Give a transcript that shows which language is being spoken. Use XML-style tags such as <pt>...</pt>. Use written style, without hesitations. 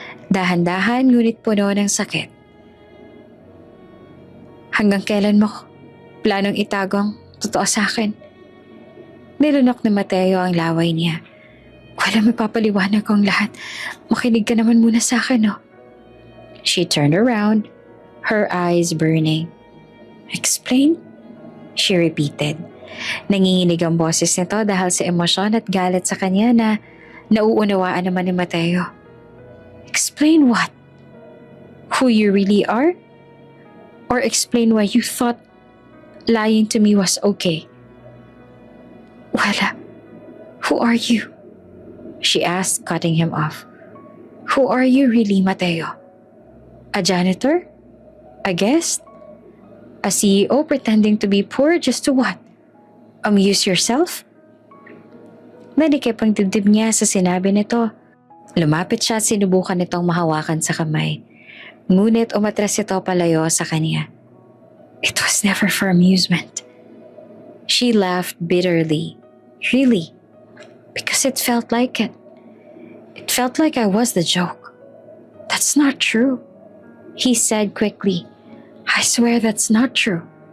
<tl>Dahan-dahan ngunit puno ng sakit. Hanggang kailan mo planong itagong totoo sa akin? Nilunok ni Mateo ang laway niya. Wala, mapapaliwanag ko ang lahat. Makinig ka naman muna sa akin, no?</tl> <en>She turned around, her eyes burning. Explain? She repeated.</en> <tl>Nanginginig ang boses nito dahil sa emosyon at galit sa kanya na nauunawaan naman ni Mateo.</tl> <en>Explain what? Who you really are? Or explain why you thought lying to me was okay? Wala, who are you? She asked, cutting him off. Who are you really, Mateo? A janitor? A guest? A CEO pretending to be poor just to what? Amuse yourself?</en> <tl>Nanikip ang dibdib niya sa sinabi nito. Lumapit siya at sinubukan nitong mahawakan sa kamay. Ngunit umatras ito palayo sa kanya.</tl> <en>It was never for amusement. She laughed bitterly. Really? Because it felt like it. It felt like I was the joke. That's not true. He said quickly. I swear that's not true.</en>